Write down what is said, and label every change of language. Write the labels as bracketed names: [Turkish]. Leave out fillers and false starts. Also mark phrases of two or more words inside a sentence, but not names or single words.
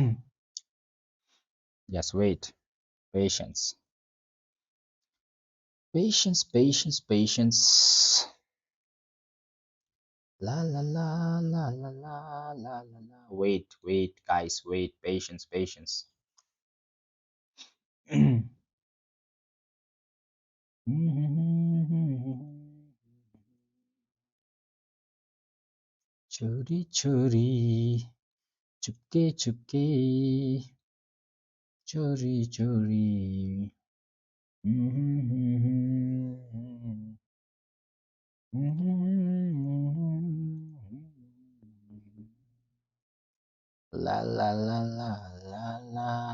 [English] Just wait. Patience. Patience, patience, patience. La la la la la la la la la. Wait, wait, guys, wait. Patience, patience. [Hindi] चोरी चोरी चुपके चुपके चोरी चोरी la la la la la la.